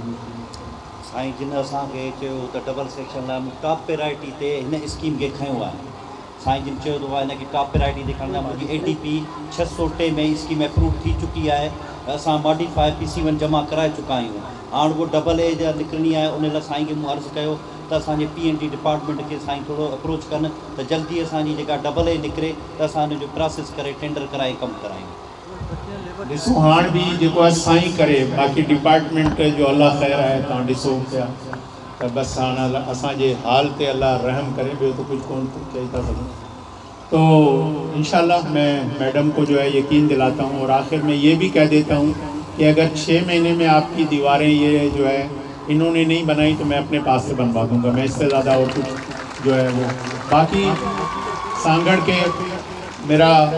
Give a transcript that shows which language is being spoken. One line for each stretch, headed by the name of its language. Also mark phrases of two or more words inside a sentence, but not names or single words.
Sindhi: سائیں جن اساں کے چیو ت ڈبل سیکشن لا ٹاپ پرائرٹی تے ہن اسکیم کے کھیو ہے، سائیں جن چیو تو ان کے ٹاپ پرائرٹی دے کھنا مجھے ADP 603 میں اسکیم اپروو تھی چکی ہے، اساں ماڈیفائی PC1 جمع کرائے چکا ہوں، ہاں وہ ڈبل اے جا نکرنی ہے، ان لا سائیں کے عرض کیو تو اساں جے PND ڈپارٹمنٹ کے سائیں تھوڑو اپروچ کرن تو جلدی اساں جی جگہ ڈبل اے نکرے تو اساں جو پروسیس کرے ٹینڈر کرائے کم کرائیں۔ ॾिसो हाण बि जेको आहे साईं करे, बाक़ी डिपार्टमेंट जो अलाह ख़ैर आहे, तव्हां ॾिसो पिया त बसि हाणे असांजे हाल ते अलाह रहम करे, ॿियो त कुझु कोन चई था सघूं।
Urdu: تو انشاءاللہ میں میڈم کو جو ہے یقین دلاتا ہوں، اور آخر میں یہ بھی کہہ دیتا ہوں کہ اگر 6 مہینے میں آپ کی دیواریں یہ جو ہے انہوں نے نہیں بنائی تو میں اپنے پاس سے بنوا دوں گا، میں اس سے زیادہ اور کچھ جو ہے وہ باقی سانگڑ کے میرا